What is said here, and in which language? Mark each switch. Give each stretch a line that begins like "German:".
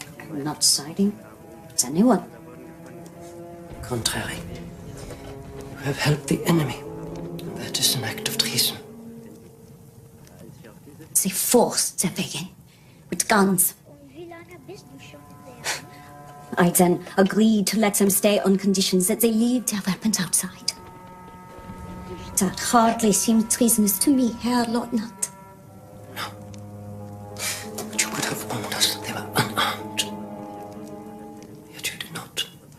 English: We're not siding with anyone. Contrary. You have helped the enemy. That is an act of treason. They forced their way in with guns.
German: Wie lange bist du schon
English: there? I then agreed to let them stay on conditions that they leave their weapons outside. That hardly seemed treasonous to me, Herr Lieutenant. No. But you could have warned us that they were unarmed. Yet you did not.